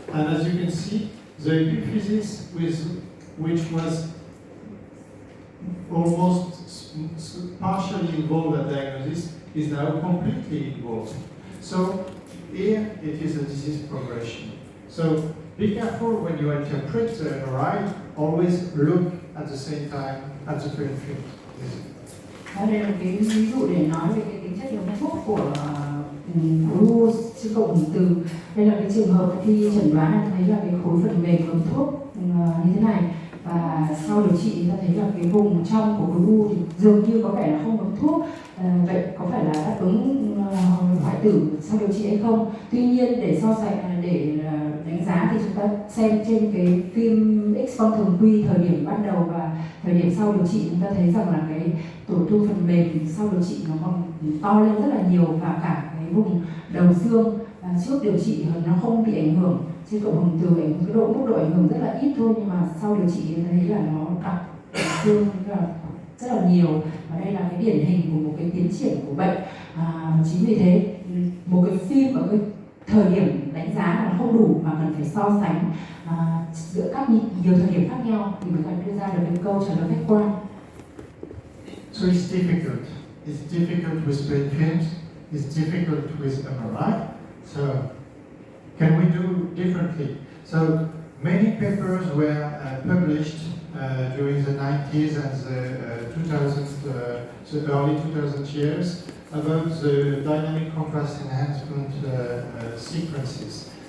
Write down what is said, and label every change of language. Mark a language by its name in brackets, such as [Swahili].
[English] And as you can see, the epiphysis which was almost partially involved at diagnosis is now completely involved. So here it is a disease progression. So be careful when you interpret the MRI, always look at the same time at the brain field. [Vietnamese] Đây là cái ví dụ để nói về cái tính chất đồng thuốc của u trên cộng hưởng từ. Đây là cái trường hợp khi chẩn đoán là thấy là cái khối phần mềm của thuốc như thế này, và sau điều trị ta thấy là cái vùng trong của khối u thì dường như có vẻ là không có thuốc. Vậy có phải là đáp ứng hoại tử sau điều trị hay không? Tuy nhiên để so sánh, để đánh giá thì chúng ta xem trên cái phim X-quang thường quy thời điểm ban đầu và thời điểm sau điều trị, chúng ta thấy rằng là cái tổn thương phần mềm sau điều trị nó còn to lên rất là nhiều, và cả cái vùng đầu xương trước điều trị nó không bị ảnh hưởng. Trên cộng hưởng từ cái mức độ ảnh hưởng rất là ít thôi, nhưng mà sau điều trị thấy là nó đặc xương rất là nhiều, và đây là cái điển hình của một cái tiến triển của bệnh. Chính vì thế một cái phim ở cái thời điểm đánh giá là không đủ, mà cần phải so sánh giữa các nhiều thời điểm khác nhau thì mới cần đưa ra được cái câu trả lời khách quan. [English] So it's difficult. It's difficult with brain films. It's difficult with MRI. So can we do differently? So many papers were published during the 90s and the 2000s, the early 2000 years about the dynamic contrast enhancement sequences.